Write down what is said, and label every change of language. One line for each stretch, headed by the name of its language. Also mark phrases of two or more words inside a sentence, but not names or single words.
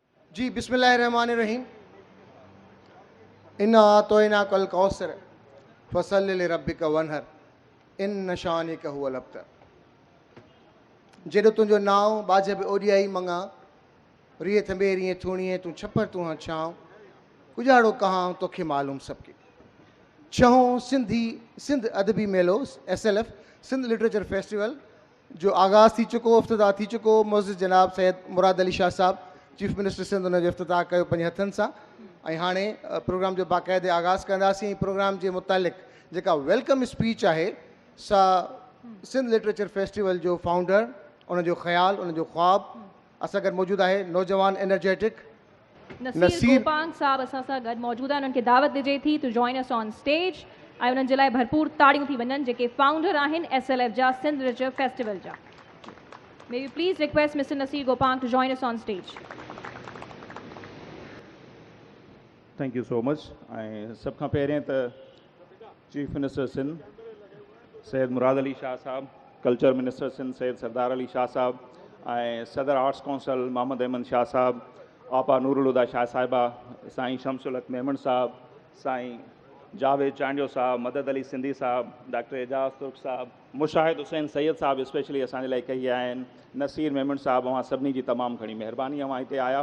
Arabic: جي بسم الله الرحمن الرحيم. إنا أعطيناك الكوثر فصل لربك وانحر إن شانئك هو الأبتر.
Sindhi: जेॾो तुंहिंजो नाव बाजब ओॾियाई मंगा रिए थंबे रिए थूणिए तूं छपर तूं हाँ छांव गुजारो कहाँ तोखे मालूम सबके। छहों सिंध अदबी मेलो SLF सिंध लिटरेचर फेस्टिवल जो आगाज़ थी चुको, इफ्तिताह थी चुको। मुअज़्ज़िज़ जनाब सैयद मुराद अली शाह साहब चीफ मिनिस्टर सिंध उन जो इफ्तिताह कयो पंहिंजे हथनि सां। ऐं हाणे प्रोग्राम जो बाक़ाइदे आगाज़ कंदासीं। پروگرام جي متعلق جيڪا
English: welcome speech
Sindhi: آهي سا سنڌ لٽريچر فيسٽيول جو فائونڊر، ان جو خيال، ان جو خواب اسان گڏ موجود آهي نوجوان انرجيٽڪ नसीर गोपांग साहब असां सां गॾु मौजूदु आहिनि। انهن کي دعوت ڏجي ٿي
English: to join us on stage
Sindhi: ۽ انهن جي لاءِ ڀرپور تاڙيون ٿي وڃن جيڪي فائونڊر آهن SLF جا سنڌ لٽريچر فيسٽيول جا.
English: May you please request Mister Naseer Gopang to join us on stage. Thank you so much.
Sindhi: ऐं सब खां पहिरियों त चीफ मिनिस्टर सिंध सैयद मुराद अली शाह साहब, कल्चर मिनिस्टर सिंध सैयद सरदार अली शाह साहब ऐं सदर आर्ट्स काउंसिल मोहम्मद अहमद शाह साहब, आपा नूरुल हुदा शाह साहिबा, साईं शमसुल हक मेमन साहब, साईं जावेद चांडियो साहब, मदद अली सिंधी साहब, डॉक्टर एजाज तुर्क साहब, मुशाहिद हुसैन सैयद साहब स्पेशली असांजे लाइ कई आहिनि, नसीर मेमन साहब, अवां सभिनी जी तमामु घणी महिरबानी अवां हिते आया।